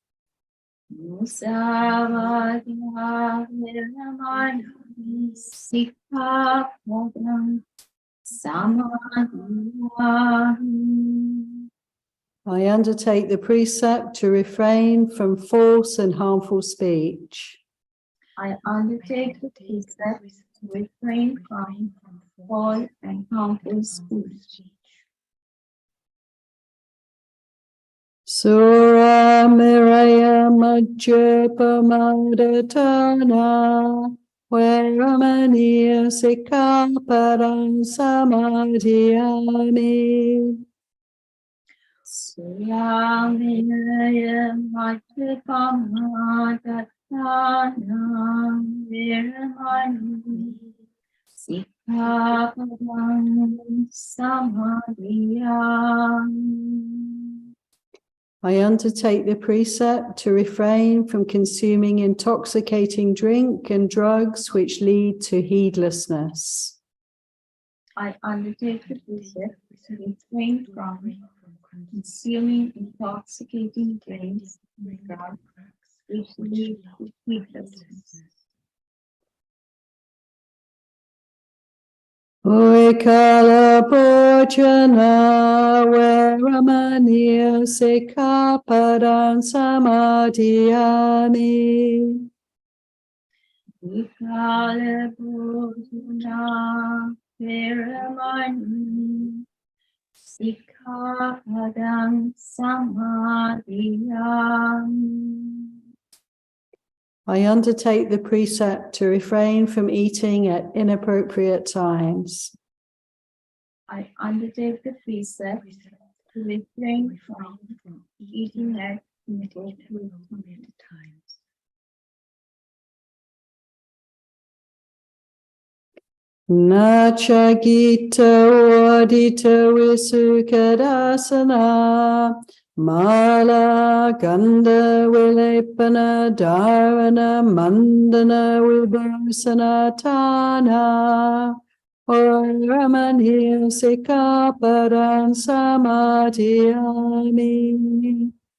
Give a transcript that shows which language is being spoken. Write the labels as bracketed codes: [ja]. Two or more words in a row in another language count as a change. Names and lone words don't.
[pi] Musawada Veramaniya Sikkapadam Samadhyami. [en] I undertake the precept to refrain from false and harmful speech. I undertake the precept to refrain from false and harmful speech. [pi] Sura Miraya Majjapamadhatana Veramaniya Sikkapadam Samadhyami. Suramiraya Majjapamadhatana Veramaniya Sikkapadam Samadhyami. [en] I undertake the precept to refrain from consuming intoxicating drink and drugs which lead to heedlessness. I undertake the precept to refrain from consuming intoxicating drinks and drugs which lead to heedlessness. [pi] Uikala Bhojana Veramaniya Sikkapadam Samadhyami. Uikala Bhojana Veramaniya Sikkapadam Samadhyami. [en] I undertake the precept to refrain from eating at inappropriate times. I undertake the precept to refrain from eating at inappropriate times. [pi] Nacha Gita Wadita Visukadasana Mala Ganda Vilepana Dharana Mandana Vibhusana Tana Ramaniya Sikkapadam Samadhyami.